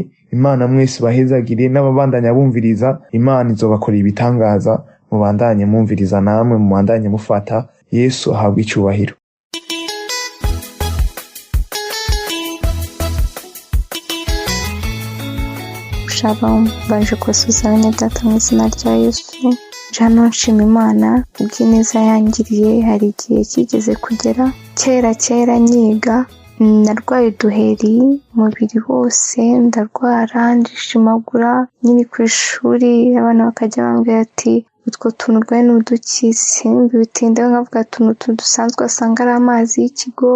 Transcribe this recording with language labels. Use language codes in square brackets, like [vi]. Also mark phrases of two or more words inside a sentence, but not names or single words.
[rn] Imana mwese bahezagire, n'ababandanya bumviriza, Imana izobakorera ibitangaza. Mubandanye mumviriza, namwe mubandanye mufata. Yesu ahabwe icubahiro. Shalom, baje kusuza bene data mu izina rya Yesu. Jano nshima Imana ubw'ineza yangiriye. Hari igihe kigeze kugera kera nyiga, narwaye uduheri umubiri wose, ndarwara ndishimagura nyiri ku ishuri. Abana bakajya bambwira ati utwo tuntu urwaye n'udukize, bitinda nkavuga tuntu dusanzwe asanga ari amazi y'ikigo.